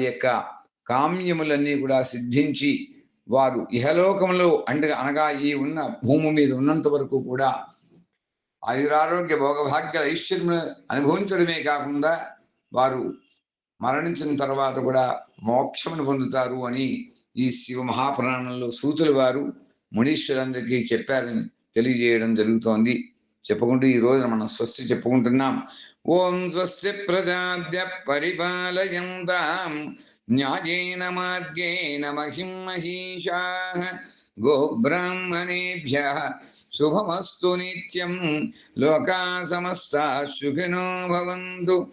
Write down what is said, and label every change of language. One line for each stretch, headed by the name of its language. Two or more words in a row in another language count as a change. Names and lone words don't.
Telugu: యొక్క కామ్యములన్నీ కూడా సిద్ధించి వారు ఇహలోకములో అనగా ఈ ఉన్న భూమి మీద ఉన్నంత వరకు కూడా ఆయురారోగ్య భోగభాగ్య ఐశ్వర్యమును అనుభవించడమే కాకుండా వారు మరణించిన తర్వాత కూడా మోక్షమును పొందుతారు అని ఈ శివ మహాపురాణంలో సూతుల వారు మునీశ్వరులందరికీ చెప్పారని తెలియజేయడం జరుగుతోంది. చెప్పుకుంటూ ఈ రోజున మనం స్వస్తి చెప్పుకుంటున్నాం.
Sanskrit: ఓం స్వస్తి ప్రజాభ్య పరిపాలయంతాం న్యాయేన మార్గేణ మహిం మహీషాః గోబ్రాహ్మణేభ్యః శుభమస్తు నిత్యం లోకాః సమస్తాః సుఖినో భవంతు.